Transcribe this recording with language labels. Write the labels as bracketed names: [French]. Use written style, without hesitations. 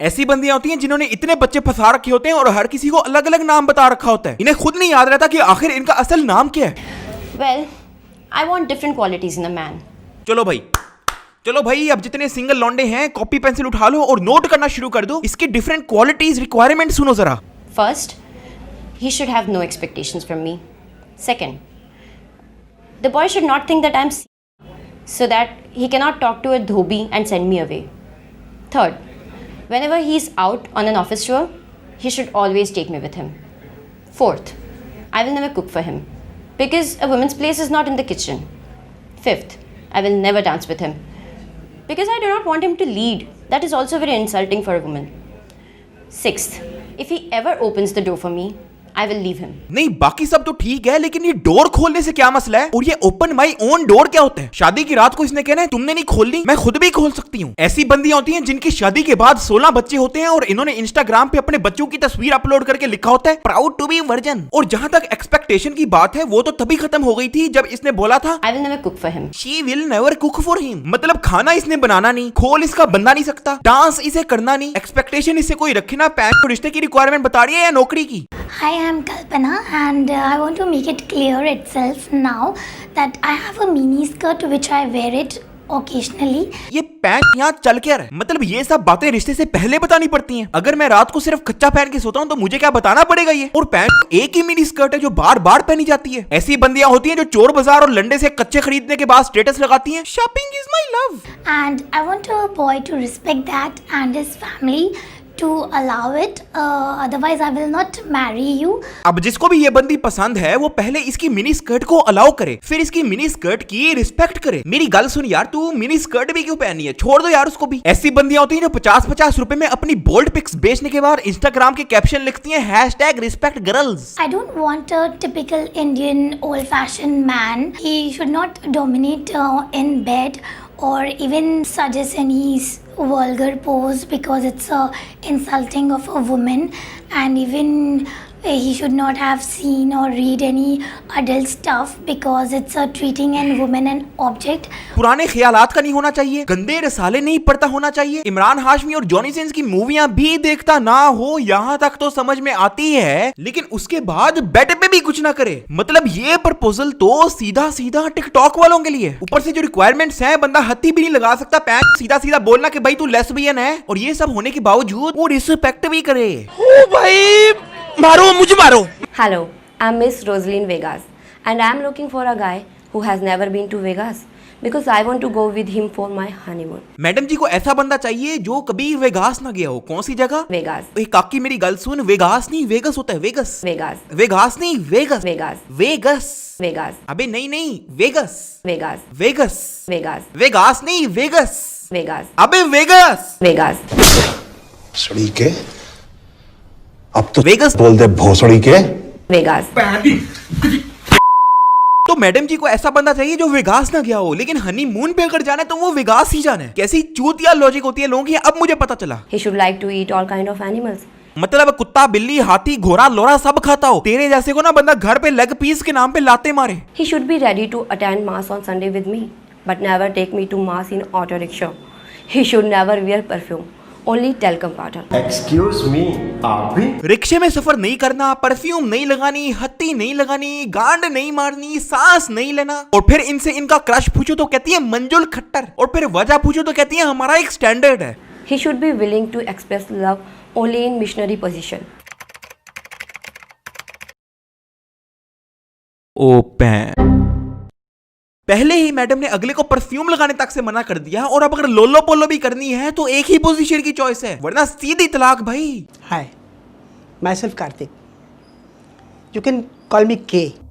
[Hindi] ऐसी बंदियां होती हैं जिन्होंने इतने बच्चे फंसा रखे होते हैं और हर किसी को अलग अलग नाम बता रखा होता है। इन्हें खुद नहीं याद रहता कि आखिर इनका असल नाम क्या है। [English] Well, I want different qualities in a man. [Hindi] चलो भाई, अब जितने सिंगल लौंडे हैं कॉपी पेंसिल उठा लो और नोट करना शुरू कर दो। इसके डिफरेंट क्वालिटीज रिक्वायरमेंट सुनो जरा। [English] First, he should have no expectations from me. Second, the boy should not think that I'm so that he cannot talk to a dhobi and send me away. Third, whenever he's out on an office tour, he should always take me with him. Fourth, I will never cook for him because a woman's place is not in the kitchen. Fifth, I will never dance with him because I do not want him to lead. That is also very insulting for a woman. Sixth, if he ever opens the door for me, I will leave him. [Hindi] नहीं, बाकी सब तो ठीक है, लेकिन ये door खोलने से क्या मसला है? और ये [English] open my own door [Hindi] क्या होता है? शादी की रात को इसने कहना है तुमने नहीं खोलनी, मैं खुद भी खोल सकती हूँ। ऐसी बंदियां होती हैं जिनकी शादी के बाद 16 बच्चे होते हैं और इन्होंने इंस्टाग्राम पे अपने बच्चों की तस्वीर अपलोड करके लिखा होता है [English] Proud to be virgin. [Hindi] और जहां तक एक्सपेक्टेशन की बात है वो तो तभी खत्म हो गई थी जब इसने बोला था [English] I will never cook for him. She will never cook for him। [Hindi] मतलब खाना इसने बनाना नहीं, खोल इसका बनना नहीं सकता, डांस इसे करना नहीं, एक्सपेक्टेशन इससे कोई रखे ना। पैन तो रिश्ते की रिक्वायरमेंट बता रही है या नौकरी की? [English] Hi, I'm Kalpana and I want to make it clear itself now that I have a mini skirt which I wear it occasionally. [Hindi] ये पैंट यहाँ चल क्या रहा है? मतलब ये सब बातें रिश्ते से पहले बतानी पड़ती हैं। अगर मैं रात को सिर्फ कच्चा पहन के सोता हूँ तो मुझे क्या बताना पड़ेगा ये? और पैंट एक ही मिनी स्कर्ट है जो बार बार पहनी जाती है। ऐसी बंदियां होती हैं जो चोर बाजार और लंडे से कच्चे खरीदने के बाद स्टेटस लगाती हैं [English] Shopping is my love. And I want a boy to respect that and his family to allow it. Otherwise I will not marry you. [Hindi] अब जिसको भी ये बंदी पसंद है वो पहले इसकी मिनी स्कर्ट को अलाउ करे, फिर इसकी मिनी स्कर्ट की रिस्पेक्ट करे। मेरी गल सुन यार, तू मिनी स्कर्ट भी क्यों पहनी है? छोड़ दो यार उसको भी। ऐसी बंदियां होती हैं जो 50-50 रुपए में अपनी बोल्ड पिक्स बेचने के बाद इंस्टाग्राम के कैप्शन लिखती हैं #respectgirls। [English] I don't want a typical Indian old-fashioned man. He should not dominate in bed or even suggest any vulgar pose because it's insulting of a woman, and even he should not have seen or read any adult stuff because it's treating a woman an object. [Hindi] पुराने ख्यालात का नहीं होना चाहिए, गंदे रसाले नहीं पढ़ता होना चाहिए, इमरान हाशमी और जॉनी सिंस की मूवियां भी देखता ना हो, यहाँ तक तो समझ में आती है, लेकिन उसके बाद बेड पे भी कुछ ना करे। मतलब ये प्रपोजल तो सीधा सीधा टिकटॉक वालों के लिए। ऊपर से जो रिक्वायरमेंट्स हैं बंदा हत्ती भी नहीं लगा सकता, पैंट सीधा सीधा बोलना कि भाई तू लेस्बियन है, और ये सब होने के बावजूद वो रिस्पेक्ट भी करे। ओ भाई मारो, मुझे मारो। [English] Hello, I'm Miss Rosaline Vegas and I'm looking for a guy who has never been to Vegas because I want to go with him for my honeymoon. [Hindi] Madam जी को ऐसा बंदा चाहिए जो कभी वेगास ना गया हो। कौन सी जगह? [English] Vegas. [Hindi] काकी मेरी गल सुन, वेगास नहीं वेगस होता है, वेगस। [English] Vegas. [Hindi] वेगास नहीं वेगस। [English] Vegas. [Hindi] वेगस। [English] Vegas. [Hindi] अबे नहीं vagus. [English] Vegas. [Hindi] Vagus. [English] Vegas. [Hindi] Vegas नहीं वेगस। [English] Vegas. [Hindi] अबे वेगस। [English] Vegas. [Hindi] सड़ी के अब तो वेगस बोल दे भोसड़ी के। [English] Vegas. [Hindi] तो मैडम जी को ऐसा बंदा चाहिए जो वेगास ना गया हो, लेकिन हनीमून पे अगर जाना है तो वो वेगास ही जाना है। कैसी चूतिया लॉजिक होती है लोगों की, अब मुझे पता चला। [English] He should like to eat all kind of animals. [Hindi] मतलब कुत्ता बिल्ली हाथी घोड़ा लोरा सब खाता हो। तेरे जैसे को ना बंदा घर पे लेग पीस के नाम पे लाते मारे। [English] He should be ready to attend mass on Sunday with me, but never take me to mass in auto rickshaw. He should never wear perfume, only talcum powder. [Hindi] Excuse मी, आप भी? रिक्शे में सफर नहीं करना, परफ्यूम नहीं लगानी, हत्ती नहीं लगानी, गांड नहीं मारनी, सांस नहीं लेना। और फिर इनसे इनका क्रश पूछो तो कहती है मंजुल खट्टर, और फिर वजह पूछो तो कहती है हमारा एक स्टैंडर्ड है। [English] He should be willing to express love only in missionary position. [Hindi] ओ पहले ही मैडम ने अगले को परफ्यूम लगाने तक से मना कर दिया, और अब अगर लोलो पोलो भी करनी है तो एक ही पोजीशन की चॉइस है, वरना सीधी तलाक भाई। [English] Hi, myself Karthik. You can call me K.